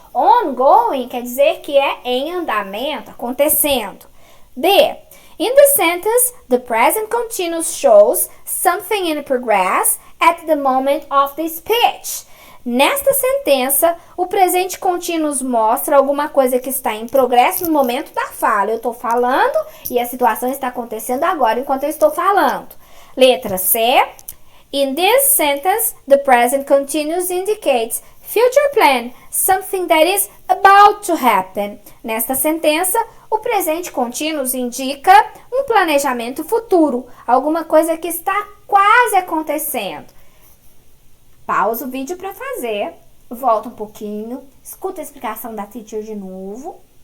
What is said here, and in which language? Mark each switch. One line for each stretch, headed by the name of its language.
Portuguese: Ongoing quer dizer que é em andamento, acontecendo. B.
English: In the sentence, the present continuous shows something in progress at the moment of the speech.
Portuguese: Nesta sentença, o presente contínuo mostra alguma coisa que está em progresso no momento da fala. Eu estou falando e a situação está acontecendo agora enquanto eu estou falando. Letra C.
English: In this sentence, the present continuous indicates future plan, something that is about to happen.
Portuguese: Nesta sentença, o presente contínuo indica um planejamento futuro, alguma coisa que está quase acontecendo. Pausa o vídeo para fazer, volta um pouquinho, escuta a explicação da teacher de novo.